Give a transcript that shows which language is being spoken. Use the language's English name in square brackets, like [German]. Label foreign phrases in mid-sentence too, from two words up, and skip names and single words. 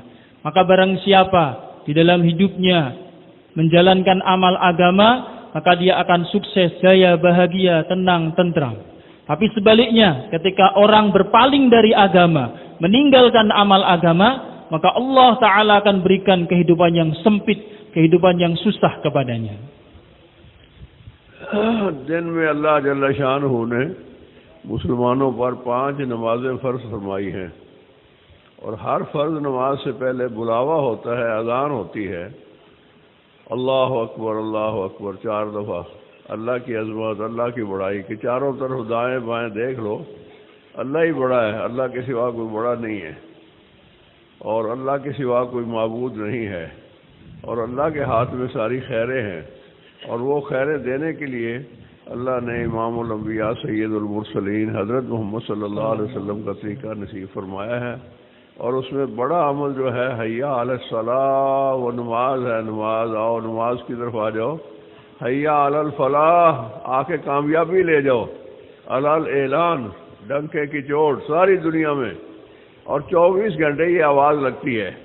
[Indonesian] Maka barang siapa di dalam hidupnya menjalankan amal agama, maka dia akan sukses, jaya, bahagia, tenang, tentram. Tapi sebaliknya, ketika orang berpaling dari agama, meninggalkan amal agama, maka Allah Ta'ala akan berikan kehidupan yang sempit, kehidupan yang susah kepadanya. [Hindi] दिन में अल्लाह [Arabic] جل شأنه [Hindi] ने मुसलमानों पर 5 नमाजें फ़र्ज फरमाई हैं और हर फ़र्ज नमाज से पहले बुलावा होता है, अज़ान होती है, [Arabic] الله أكبر [Hindi] 4 दफ़ा। अल्लाह की अज़मत, अल्लाह की बड़ाई कि चारों तरफ दाएं बाएं देख लो, अल्लाह ही बड़ा है, अल्लाह के सिवा कोई बड़ा नहीं है और अल्लाह के सिवा कोई माबूद नहीं है और अल्लाह के हाथ में सारी खैरें हैं और वो खैरें देने के लिए अल्लाह ने [Arabic] إمام الأنبياء سيد المرسلين [Hindi] हज़रत मोहम्मद [Arabic] صلى الله عليه وسلم [Hindi] का तरीका नसीब फरमाया है और इस में बड़ा अमल जो है [Arabic] حیا علی الصلاح، [Hindi] वो नमाज़ है, नमाज़ आओ, नमाज़ की तरफ़ आ जाओ, [Arabic] حیا علی الفلاح، [Hindi] आ के कामयाबी ले जाओ, [Arabic] علی الاعلان، [Hindi] डंके की चोट सारी दुनिया में, और 24 घंटे ये आवाज़ लगती है.